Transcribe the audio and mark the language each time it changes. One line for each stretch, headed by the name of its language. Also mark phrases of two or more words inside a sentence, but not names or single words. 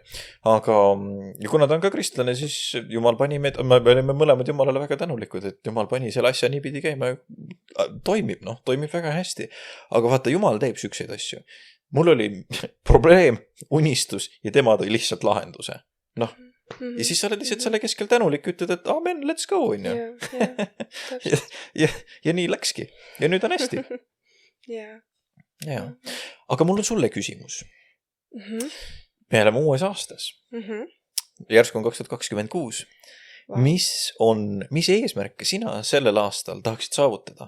Estonian: Aga kuna ta on ka kristlane, siis Jumal pani me olime mõlemad Jumalale väga tänulikud, et Jumal pani selle asja nii pidi käima, toimib väga hästi. Aga vaata, Jumal teeb sükseid asju. Mul oli probleem, unistus ja tema tõi lihtsalt lahenduse. Ja siis sa oled lihtsalt selle keskel tänulik, ütled, et
English: amen, let's go,
Estonian: on ju. Ja nii läkski. Ja nüüd on hästi. Aga mul on sulle küsimus. Me oleme uues aastas. Järsku on 2026. Mis eesmärke sina sellel aastal tahaksid saavutada?